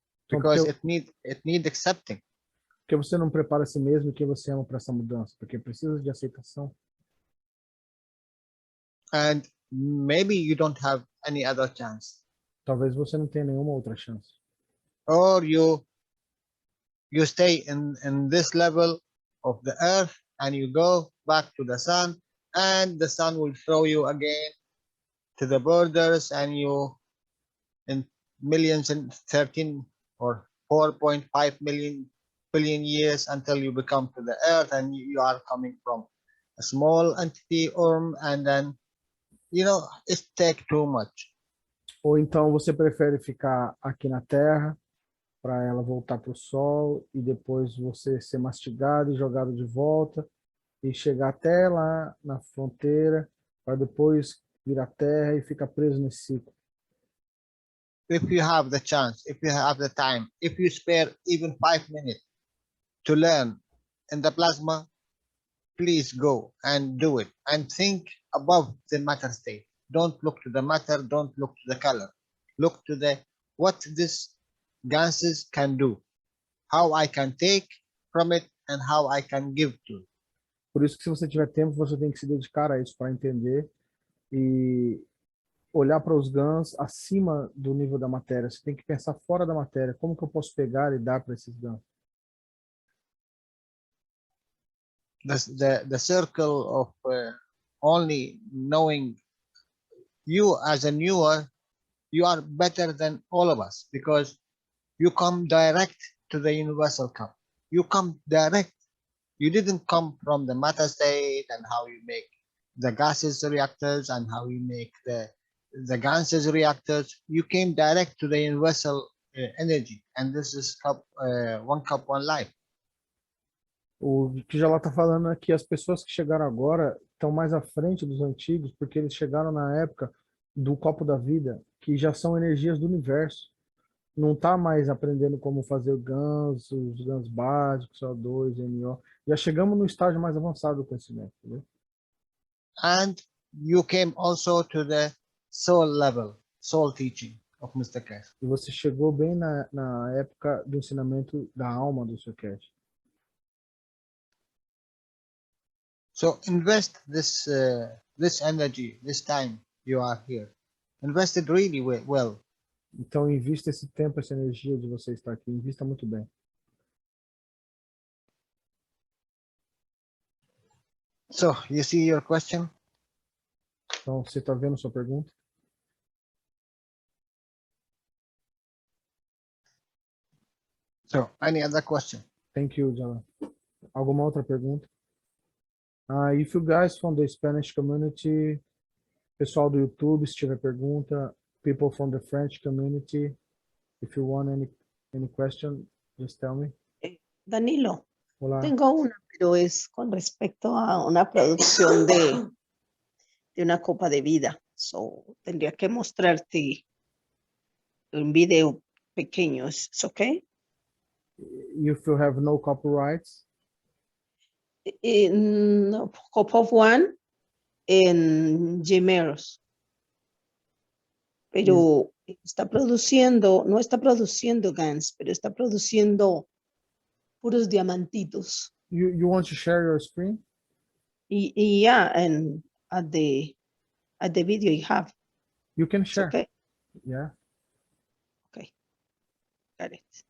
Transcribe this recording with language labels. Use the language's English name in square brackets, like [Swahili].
[English] Because it need accepting. [Portuguese] Porque você não prepara a si mesmo e quem você ama para essa mudança, porque precisa de aceitação. [English] And maybe you don't have any other chance. [Portuguese] Talvez você não tenha nenhuma outra chance. [English] Or you stay in this level of the earth and you go back to the sun, and the sun will throw you again to the borders, and you in millions and 13 or 4.5 billion years until you become to the earth, and you are coming from a small entity and then it take too much. [Portuguese] Ou então você prefere ficar aqui na Terra para ela voltar para o Sol e depois você ser mastigado e jogado de volta e chegar até lá na fronteira para depois vir à Terra e ficar preso nesse ciclo. [English] If you have the chance, if you have the time, if you spare even 5 minutes to learn in the plasma, please go and do it and think above the matter state. Don't look to the matter, don't look to the color. Look to what this gases can do, how I can take from it and how I can give to it. [Portuguese] Por isso que se você tiver tempo, você tem que se dedicar a isso para entender e olhar para os GANs acima do nível da matéria. Você tem que pensar fora da matéria. Como que eu posso pegar e dar para esses GANs? [English] The circle of only knowing you as a newer, you are better than all of us because you come direct to the universal cup. You come direct. You didn't come from the matter state and how you make the gases reactors and how you make the gases reactors. You came direct to the universal energy, and this is one cup, one life. [Portuguese] O que o Jalal está falando é que as pessoas que chegaram agora estão mais à frente dos antigos, porque eles chegaram na época do copo da vida, que já são energias do universo. Não está mais aprendendo como fazer os GANs básicos, CO2, NO. Já chegamos no estágio mais avançado do conhecimento, entendeu? [English] And you came also to the soul level, soul teaching of Mr. Cass. [Portuguese] E você chegou bem na época do ensinamento da alma do seu Cash. [English] So invest this energy, this time you are here. Invest it really well. [Portuguese] Então, invista esse tempo, essa energia de você estar aqui. Invista muito bem. [English] So you see your question? [Portuguese] Então, você está vendo sua pergunta? [English] So any other question? Thank you, [Portuguese] Jalal. Alguma outra pergunta? [English] If you guys from the Spanish community, [Portuguese] pessoal do YouTube, se tiver pergunta, [English] people from the French community, if you want any question, just tell me. Danilo, [Spanish] Hola. tengo una, pero es con respecto a una producción de una copa de vida. So, tendría que mostrarte un video pequeño. ¿Es okay? [English] If you have no copyrights, No, cup of one en Gemeros. [Spanish] Pero está produciendo, no está produciendo GANs, pero está produciendo puros diamantitos. [English] you want to share your screen? Y yeah, and at the video you have. You can It's share. okay. Yeah. Okay. Got it.